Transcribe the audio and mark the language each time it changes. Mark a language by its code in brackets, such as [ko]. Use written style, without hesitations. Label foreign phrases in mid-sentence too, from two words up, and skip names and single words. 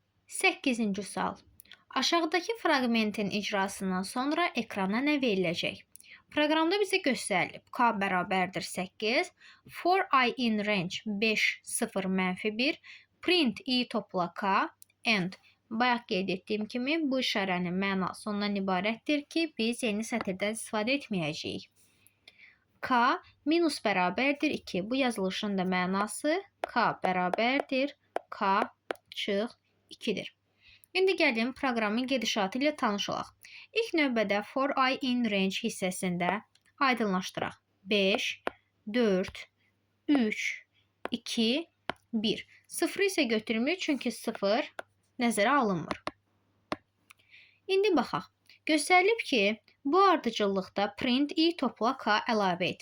[az] 8-ci sual. Aşağıdakı fraqmentin icrasından sonra ekrana nə veriləcək? Proqramda bizə göstərilib k bərabərdir 8, [en] for I in range 5, 0, -1, print I [az] topla k, and bayaq qeyd etdiyim kimi bu işarənin mənası ondan ibarətdir ki, biz yeni sətirdən istifadə etməyəcəyik. K minus bərabərdir 2. Bu yazılışın da mənası k bərabərdir k çıx 2-dir. İndi gəlin proqramın gedişatı ilə tanış olaq. İlk növbədə [en] for I in range [az] hissəsində aydınlaşdıraq. 5, 4, 3, 2, 1. 0 isə götürmür çünki 0 nəzərə alınmır. İndi baxaq. Göstərilib ki, bu ardıcıllıqda [en] print I [az] topla k əlavə et.